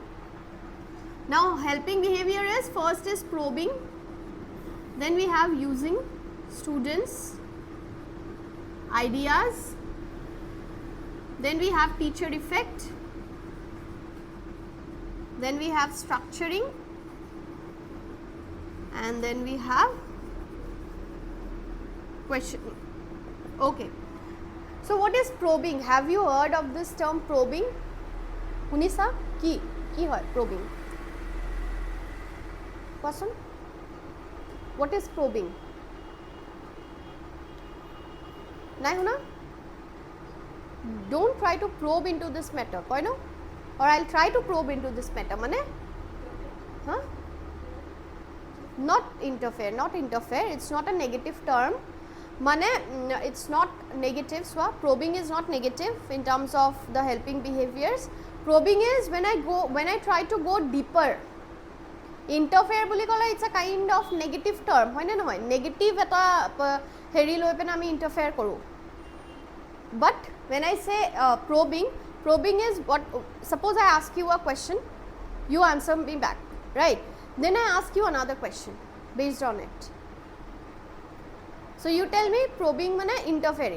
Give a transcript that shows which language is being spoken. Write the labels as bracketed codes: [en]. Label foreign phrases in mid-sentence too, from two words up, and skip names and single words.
[en] Now helping behavior is, first is probing, then we have using students' ideas, then we have teacher effect, then we have structuring, and then we have questioning. Okay. So what is probing? Have you heard of this term probing? [as] Hunisa? Ki hoy probing? [en] Question? What is probing? [as] নাই শুনা? [en] Don't try to probe into this matter, [as] কৈ নো? [en] Or I'll try to probe into this matter, mane? Huh? Not interfere, it's not a negative term. Mane, it's not negative, so probing is not negative in terms of the helping behaviors. Probing is when I try to go deeper. Interfere [as] বুলি কলে [en] it's a kind of negative term, [as] হয় না নহয়? Negative এটা হেৰি লৈ পেন আমি interfere কৰো. [en] But when I say probing is what, suppose I ask you a question, you answer me back, right? Then I ask you another question based on it. So you tell me probing mane interfering.